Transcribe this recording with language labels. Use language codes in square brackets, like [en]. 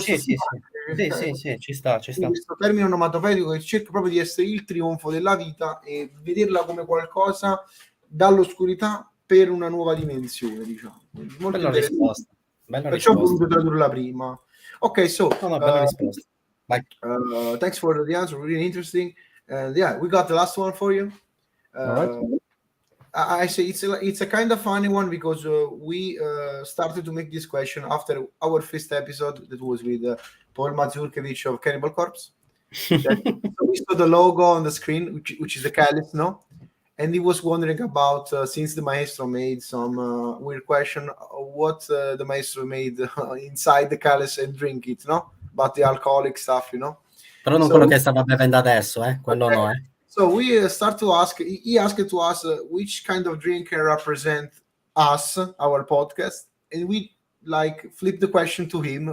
[it] sì, ci sta. Questo termine onomatopeico che cerca proprio di essere il trionfo della vita e vederla come qualcosa dall'oscurità per una nuova dimensione, diciamo. Molto Bella risposta. Perciò ho voluto tradurla prima. [en] Ok, so [it] bella risposta. [en] Thanks for the answer, really interesting. Yeah, we got the last one for you. All right. I say it's a kind of funny one because we started to make this question after our first episode that was with Paul Mazurkiewicz of Cannibal Corpse. So we saw the logo on the screen, which is the Calice, no? And he was wondering about since the maestro made some weird question, what the maestro made inside the Calice and drink it, no? About the alcoholic stuff, you know. [it] Però non quello che stava bevendo adesso, quello okay. no, [en] So we start to ask. He asked to us which kind of drink can represent us, our podcast, and we flip the question to him.